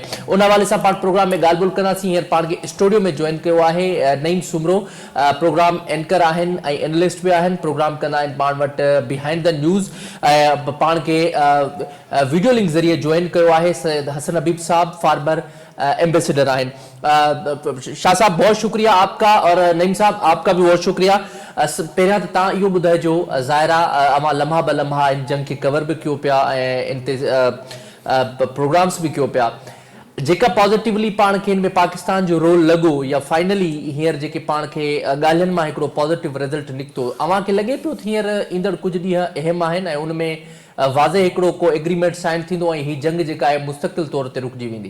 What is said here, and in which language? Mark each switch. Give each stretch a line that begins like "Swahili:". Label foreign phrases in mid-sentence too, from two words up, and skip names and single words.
Sindhi: उन हवाले सां पाण प्रोग्राम में ॻाल्हि ॿोल कंदासीं। हींअर पाण खे स्टूडियो में जॉइन कयो आहे नईम सुमरो, प्रोग्राम एंकर आहिनि ऐं एनालिस्ट बि आहिनि, प्रोग्राम कंदा आहिनि पाण वटि बिहाइंड द न्यूज़। पाण खे वीडियो लिंक ज़रिए जॉइन कयो आहे हसन हबीब साहब,
English: former ambassador
Sindhi: आहिनि।
Urdu: شاہ صاحب بہت شکریہ آپ کا اور نعیم صاحب آپ کا بھی بہت شکریہ.
Sindhi: पहिरियां त तव्हां इहो ॿुधाइजो, ज़ाहिरा अमां लम्हा ब लम्हा इन जंग खे कवर बि कयो पिया ऐं इन ते प्रोग्राम्स बि कयो पिया, जेका पॉज़िटिवली पाण खे हिन में पाकिस्तान जो रोल लॻो या फाइनली हींअर जेके पाण खे ॻाल्हियुनि मां हिकिड़ो
English: positive result
Sindhi: निकितो, अव्हां खे लॻे पियो हींअर ईंदड़ कुझु ॾींहं अहम आहिनि ऐं उनमें वाज़े हिकिड़ो को
English: agreement sign
Sindhi: थींदो ऐं हीअ जंग जेका आहे मुस्तक़िल तौर ते रुकिजी वेंदी?